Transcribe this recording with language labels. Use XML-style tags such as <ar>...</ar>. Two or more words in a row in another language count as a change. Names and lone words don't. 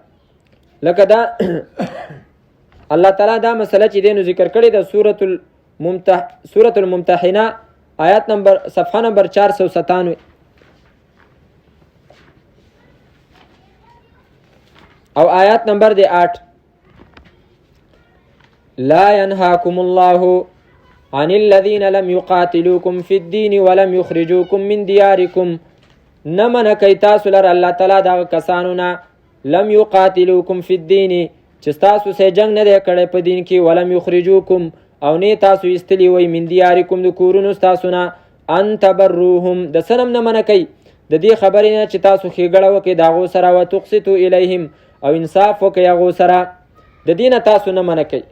<ps>لکه دا الله تعالی دا مسله چې دی نو ذکر کړې ده سورة الممتحنه آیات نمبر صفحه نمبر 497 او آیات نمبر دی 8</ps> <ar>لا ينهاكم الله عن الذين لم يقاتلوكم في الدين ولم يخرجوكم من دياركم.</ar> <ps>نمن کوي تاسو لره الله تعالی دا کسانو نه</ps> <ar>لم يقاتلوكم في الدين</ar> <ps>چې تاسو سره جنگ نه دی کړی په دین کې،</ps> <ar>ولم يخرجوكم</ar> <ps>او نه تاسو ایستلی وي</ps> <ar>من دیارکم</ar> <ps>د کورونو تاسو نه،</ps> <ar>ان تبروهم</ar> <ps>د سنم نه منع کوي د دې خبرې نه چې تاسو ښېګړه وکړئ د هغو سره،</ps> <ar>وتقسطوا الیهم</ar> <ps>او انصاف وکړئ هغو سره، د دې نه تاسو نه منع کوي.</ps>